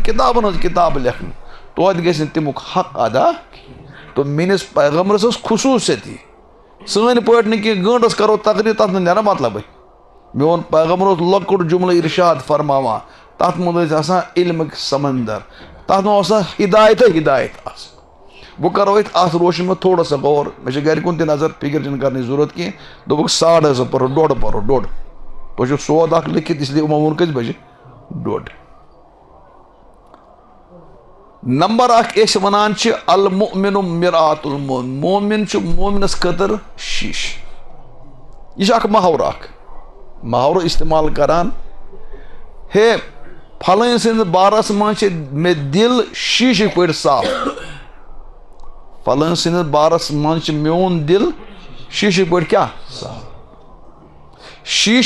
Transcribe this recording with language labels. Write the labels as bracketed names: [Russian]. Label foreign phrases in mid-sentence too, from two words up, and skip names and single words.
[Kashmiri] کِتابن ہٕنٛز کِتابہٕ لیکھنہٕ توتہِ گژھِ نہٕ تمیُک حق ادا تہٕ میٲنِس پیغمبرس ٲس خصوٗصیت سٲنۍ پٲٹھۍ نہٕ کینٛہہ گٲنٛٹس کرو تقریٖر تتھ نہٕ نیران مطلبٕے میون پیغمبر اوس لۄکُٹ جملہٕ ارشاد فرماوان تتھ منٛز ٲسۍ آسان علمٕکۍ سمندر تتھ منٛز اوس آسان ہدایتٕے ہدایت آسان بہٕ کرو اتھ روشن منٛز [Urdu] تھوڑا سا [Kashmiri] غور مےٚ چھِ گرِ کُن تہِ نظر فکر چھنہٕ کرنٕچ ضروٗرت کینٛہہ دوٚپُکھ 2:30 پرو 1:30 پرو 1:30 تۄہہِ چھُو سود اکھ لیکھِتھ [Urdu] اس لیے [Kashmiri] یِمو ووٚن کٔژِ بجہِ 1:30 نمبر 1 أسۍ ونان چھِ [Arabic] المؤمن مرآت المؤمن [Kashmiri] مومن چھُ مومنس خٲطرٕ شیٖش یہِ چھُ اکھ محاورٕ اکھ محاورٕ استعمال کران ہے پھلٲنۍ سٕنٛدِس بارس منٛز چھِ مےٚ دل شیٖشٕکۍ پٲٹھۍ صاف پھلٲنۍ سٕنٛدِس بارس منٛز چھِ میون دل شیٖشٕکۍ پٲٹھۍ کیٛاہ صاف شیٖش